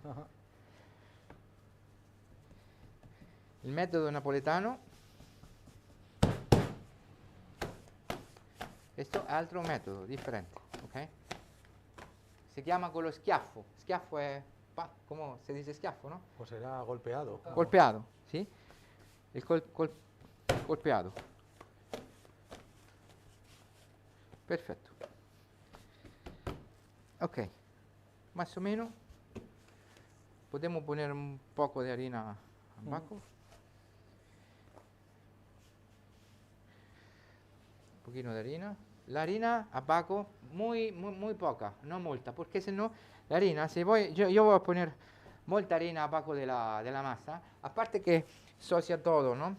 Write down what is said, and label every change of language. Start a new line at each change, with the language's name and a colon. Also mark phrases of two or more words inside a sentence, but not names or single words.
Italian: Il metodo napoletano. Questo è altro metodo differente, ok? Si chiama con lo schiaffo. Schiaffo è, come si dice schiaffo, no?
Spanish: Pues será golpeado.
Italian: Colpeado, sì? Il colpeado. Perfetto.
Spanish: Ok, más o menos. Podemos poner un poco de harina abajo. poquito de harina. La harina abajo muy poca, no mucha, porque si no, la harina, si voy, yo voy a poner mucha harina abajo de la masa, aparte que socia todo, ¿no?